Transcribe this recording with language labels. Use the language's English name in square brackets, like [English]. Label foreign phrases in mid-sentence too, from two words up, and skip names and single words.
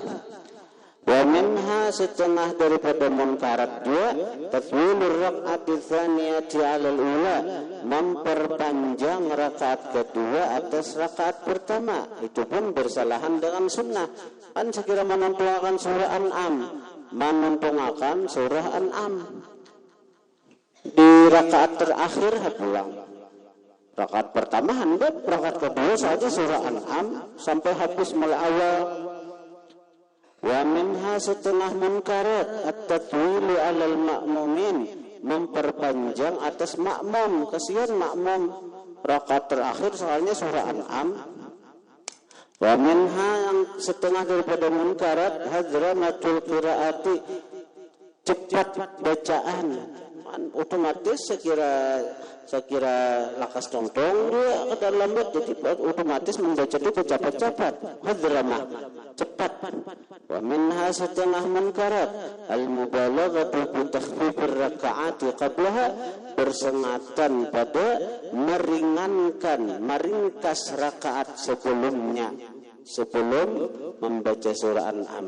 [Arabic] Wa minha [Indonesian] setengah daripada munkarat dia [Arabic] tatwilur rakaati tsaniyati 'alal ula [Indonesian] memperpanjang rakaat kedua atas rakaat pertama itu pun bersalahan dengan sunnah kan sekira menuntungakan surah an'am di rakaat terakhir pulang rakaat pertama handap rakaat kedua saja surah an'am sampai habis mulai awal. [Arabic] Wa minha [Indonesian] setengah munkarat [Arabic] at-tatwilu 'alal ma'mumin [Indonesian] memperpanjang atas makmum kasihan makmum rakaat terakhir soalnya surah an'am. [Arabic] Wa minha [Indonesian] yang setengah daripada munkarat [Arabic] hadramatul qiraati [Indonesian] cepat bacaan otomatis sekira lakas tongtong dia kada lambat jadi otomatis membaca itu cepat-cepat hadramah cepat. [Arabic] Wa minha [Indonesian] setengah munkarat [Arabic] al-mubalaghatu bi takhfifir raka'ati qablaha [Indonesian] bersengatan pada meringkas rakaat sebelum membaca surah An'am.